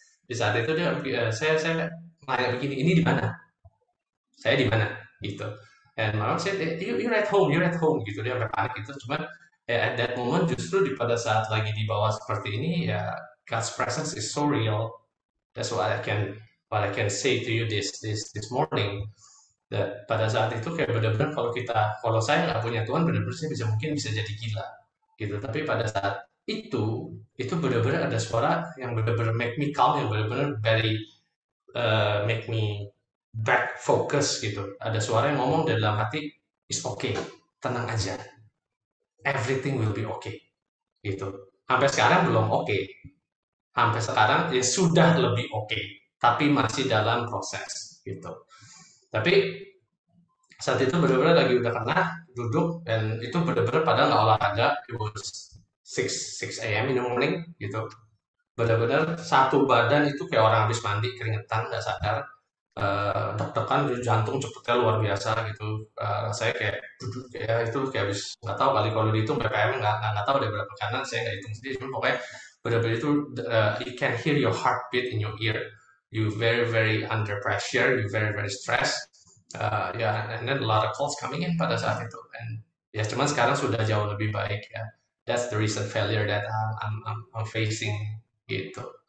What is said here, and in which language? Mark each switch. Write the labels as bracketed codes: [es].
[id] Di saat itu saya nanya begini, ini di mana? Saya di mana? Gitu. [en] And my wife said, you're at home gitu. [id] Dia sampai panik itu. [en] Cuman at that moment justru [id] pada saat lagi di bawah seperti ini ya, [en] God's presence is so real. That's what I can say to you this morning. [id] Dan pada saat itu kayak benar-benar kalau saya nggak punya Tuhan, benar-benar saya mungkin bisa jadi gila gitu. Tapi pada saat itu benar-benar ada suara yang benar-benar [en] make me calm, [id] yang benar-benar [en] very make me back focus [id] gitu. Ada suara yang ngomong dalam hati, [en] it's okay, [id] tenang aja, [en] everything will be okay [id] gitu. Sampai sekarang belum oke. Sampai sekarang ya sudah lebih oke, tapi masih dalam proses gitu. Tapi saat itu benar-benar lagi udah kena duduk, dan itu benar-benar padahal nggak olahraga, [en] it was 6 a.m. in the morning [id] gitu. Benar-benar satu badan itu kayak orang habis mandi, keringetan, nggak sadar, deg-degan, jantung cepetnya luar biasa gitu. Saya kayak duduk kayak itu kayak habis, nggak tahu kali kalau dihitung BPM nggak tahu deh berapa, karena saya nggak hitung sendiri. Cuma pokoknya benar-benar itu [en] you can hear your heartbeat in your ear. You very very under pressure, you very very stressed. And then a lot of calls coming in [id] pada saat itu. And ya cuman sekarang sudah jauh lebih baik ya. [en] That's the recent failure that I'm facing gitu.